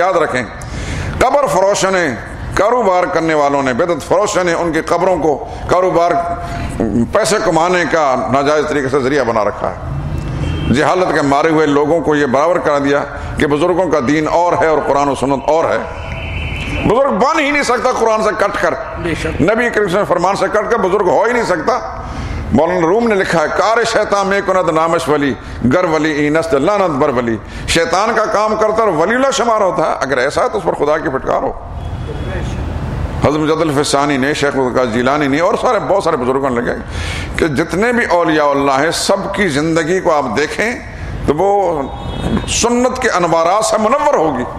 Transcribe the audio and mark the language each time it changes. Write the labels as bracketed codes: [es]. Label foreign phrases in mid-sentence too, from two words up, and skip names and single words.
[ur] یاد رکھیں، قبر فروشوں نے، کاروبار کرنے والوں نے، بدعت فروشوں نے ان کی قبروں کو کاروبار، پیسے کمانے کا ناجائز طریقے سے ذریعہ بنا رکھا ہے. جہالت کے مارے ہوئے لوگوں کو یہ برابر کرا دیا کہ بزرگوں کا دین اور ہے اور قرآن و سنت اور ہے. بزرگ بن ہی نہیں سکتا قرآن سے کٹ کر، نبی کریم صلی فرمان سے کٹ کر بزرگ ہو ہی نہیں سکتا. مولانا روم نے لکھا ہے [fa] کار شیطان میں کند نامش ولی گر ولی اینست لعنت بر ولی، [ur] شیطان کا کام کرتا اور ولی اللہ شمار ہوتا ہے. اگر ایسا ہے تو اس پر خدا کی پھٹکار ہو. حضرت مجد الفسانی نے، شیخ القادر جیلانی نے اور بہت سارے بزرگوں نے لگے کہ جتنے بھی اولیاء اللہ ہیں سب کی زندگی کو آپ دیکھیں تو وہ سنت کے انوارات سے منور ہوگی.